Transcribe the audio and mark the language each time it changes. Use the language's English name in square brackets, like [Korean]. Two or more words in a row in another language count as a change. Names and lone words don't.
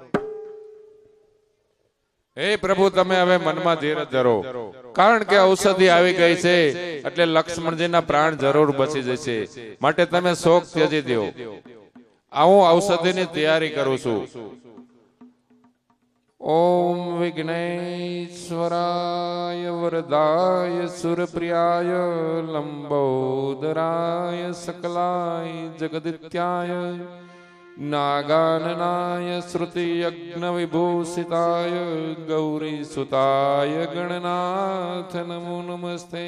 [Gujarati] હે પ્રભુ, તમે હવે મનમાં ધીરજ ધરો. કારણ કે ઔષધિ આવી ગઈ છે એટલે લક્ષ્મણજીના પ્રાણ જરૂર બચી જશે. માટે તમે શોક ત્યજી દો. હું ઔષધિની તૈયારી કરું છું. [Sanskrit] ओम विघ्नेश्वराय वरदाय सुरप्रियाय लंबोदराय सकलाय जगदित्याय नागाननाय श्रुतियज्ञ विभूषिताय गौरीसुताय गणनाथ नमो नमस्ते।